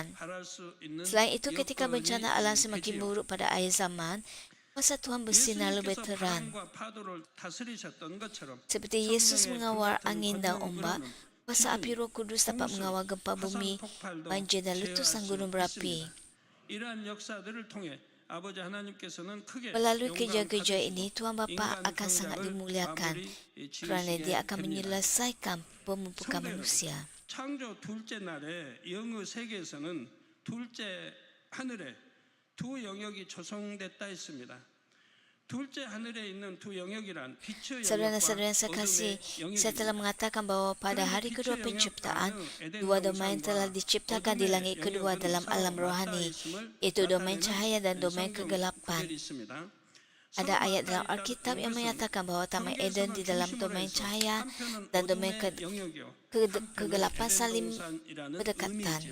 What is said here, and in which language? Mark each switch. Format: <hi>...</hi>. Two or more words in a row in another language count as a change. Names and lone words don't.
<ms>Selain itu, ketika bencana alam semakin buruk pada akhir zaman, masa Tuhan bersinar lebih terang. Seperti Yesus mengawal angin dan ombak, kuasa api Roh Kudus dapat mengawal gempa bumi, banjir dan letusan gunung berapi.</ms> <ko>아버지 하나님께서는 크게</ko> <ms>Melalui kerja-kerja</ms> <ko>영광</ko> <ms>ini,</ms> <ko>받으시고</ko> <ms>Tuhan Bapa</ms> <ko>인간</ko> <ms>akan sangat</ms> <ko>성장을</ko> <ms>dimuliakan</ms> <ko>마무리</ko> <ms>kerana</ms> <ko>지으시게</ko> <ms>Dia akan</ms> <ko>됩니다.</ko> <ms>menyelesaikan pemumpukan</ms> <ko>성도 여러분,</ko> <ms>manusia.</ms> <ko>창조 둘째 날에 영의 세계에서는 둘째 하늘에 두 영역이 조성됐다 했습니다. 둘째 하늘에 있는 두 영역이란 빛의</ko> <ms>Saudara-saudara</ms> <ko>영역과</ko> <ms>yang saya kasih,</ms> <ko>어둠의</ko> <ms>saya telah</ms> <ko>영역입니다.</ko> <ms>mengatakan bahawa pada hari kedua penciptaan, dua domain telah diciptakan di langit kedua dalam alam rohani, iaitu domain cahaya dan domain kegelapan. Ada ayat dalam Alkitab yang menyatakan bahawa Taman Eden di dalam domain cahaya dan domain kegelapan saling berdekatan.</ms>